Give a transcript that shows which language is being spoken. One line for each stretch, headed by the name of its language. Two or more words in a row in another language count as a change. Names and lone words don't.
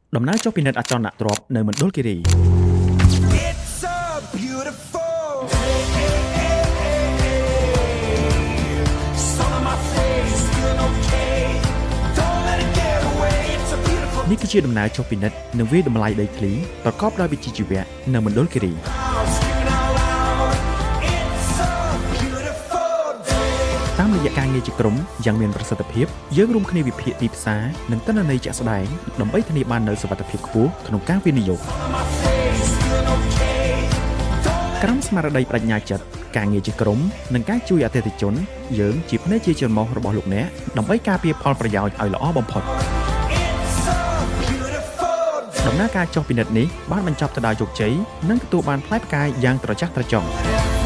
Khmer: ដំណើរចុះពិនិត្យអចលនទ្រព្យនៅមណ្ឌលគិរី
English: It's so beautiful. Sun on my face, feeling okay. Don't let it get away. It's a beautiful
Khmer: នេះគឺជាដំណើរចុះពិនិត្យនិងវាយតម្លៃដីធ្លីប្រកបដោយវិជ្ជាជីវៈនៅមណ្ឌលគិរី
English: house, screaming out loud. It's so beautiful day.
Khmer: តាមរយៈការងារជាក្រុមយ៉ាងមានប្រសិទ្ធភាពយើងរួមគ្នាវិភាគទីផ្សារនិងទិន្នន័យជាក់ស្ដែងដើម្បីធានាបាននូវសុវត្ថិភាពខ្ពស់ក្នុងការវិនិយោគ
English: On my face, feeling okay. Don't
Khmer: ក្រមស្មារតីបញ្ញាចិត្តការងារជាក្រុមនិងការជួយអតិថិជនយើងជាភ្នែកជាច្រមុះរបស់លោកអ្នកដើម្បីការពារផលប្រយោជន៍ឲ្យល្អបំផុត
English: It's so beautiful day.
Khmer: ដំណើរការចុះពិនិត្យនេះបានបញ្ចប់ទៅដោយជោគជ័យនិងទទួលបានផ្លែផ្កាយយ៉ាងត្រចះត្រចង់
English: It's